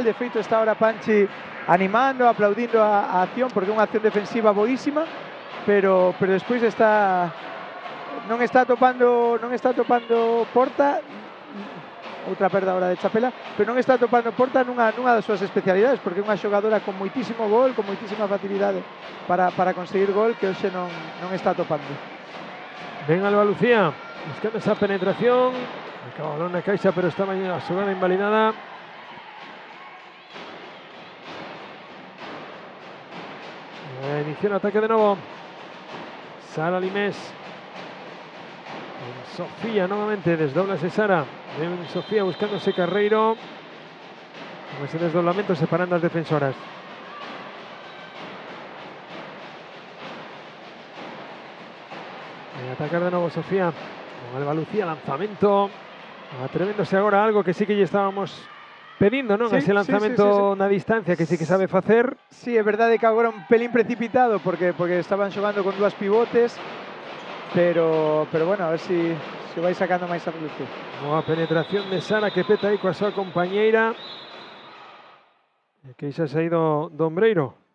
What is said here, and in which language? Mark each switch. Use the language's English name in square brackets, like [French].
[Galician] De feito está ahora Panchi animando, aplaudindo a acción, porque é unha acción defensiva boísima, pero despois non está topando porta. Outra perda agora de Chapela, pero non está topando porta nunha das súas especialidades, porque é unha xogadora con moitísimo gol, con moitísima facilidade para conseguir gol, que hoxe non está topando. Ven Albalucía buscando esa penetración. Acaba balón na caixa, pero estaba a xogada invalidada. [Spanish] Inició el ataque de nuevo Sara Limés. Sofía nuevamente, desdobla Sara. Sofía buscándose Carreiro. Con ese desdoblamiento separando a las defensoras. Atacar de nuevo Sofía. Con Alba Lucía, lanzamiento. Atreviéndose ahora a algo que sí que ya estábamos [Galician] pedindo, non? Sí, Ese lanzamento na distancia que sí que sabe facer. Sí, é verdade que agora un pelín precipitado porque estaban xogando con dúas pivotes, pero bueno, a ver si vai sacando máis a relucir. Boa penetración de Sara que peta aí coa súa compañeira. E que xa se ha ido do ombreiro.